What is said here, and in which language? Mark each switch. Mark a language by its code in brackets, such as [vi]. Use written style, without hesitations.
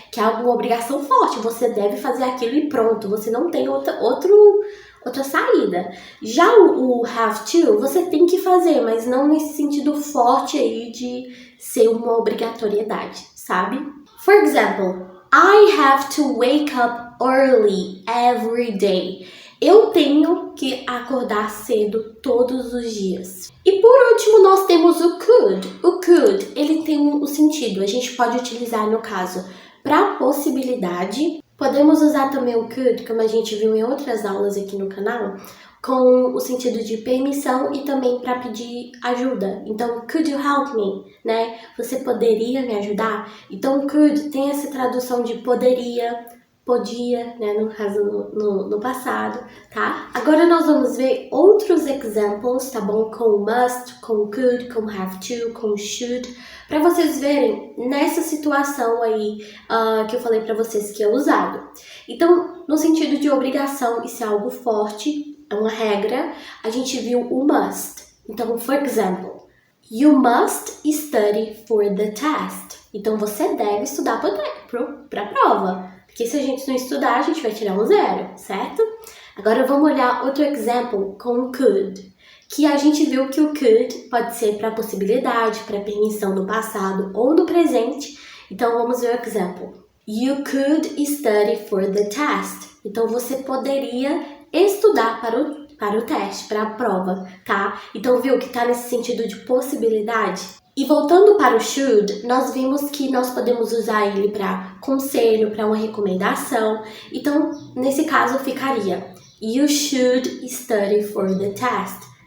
[pt] Que é alguma obrigação forte, você deve fazer aquilo e pronto, você não tem outra saída. Já o have to, você tem que fazer, mas não nesse sentido forte aí de ser uma obrigatoriedade, sabe? [en] For example, I have to wake up early every day. [pt] Eu tenho que acordar cedo todos os dias. E por último, nós temos o could. O could, ele tem o sentido, a gente pode utilizar no caso para possibilidade. Podemos usar também o could, como a gente viu em outras aulas aqui no canal, com o sentido de permissão e também para pedir ajuda. Então, [en] could you help me? [pt] Né? Você poderia me ajudar? Então, could tem essa tradução de poderia, podia, né? No caso, no passado, tá? Agora nós vamos ver outros examples, tá bom? Com must, com could, com have to, com should, para vocês verem nessa situação aí que eu falei para vocês que é usado. Então, no sentido de obrigação, isso é algo forte, é uma regra, a gente viu o must. [en] Então, for example, you must study for the test. [pt] Então, você deve estudar para a prova. Porque se a gente não estudar, a gente vai tirar um 0, certo? Agora, vamos olhar outro exemplo com o could. Que a gente viu que o could pode ser para possibilidade, para permissão no passado ou no presente. Então, vamos ver o exemplo. [en] You could study for the test. [pt] Então, você poderia estudar para o teste, para a prova, tá? Então, viu que tá nesse sentido de possibilidade? E voltando para o should, nós vimos que nós podemos usar ele para conselho, para uma recomendação. Então, nesse caso, ficaria [en] You should study for the test.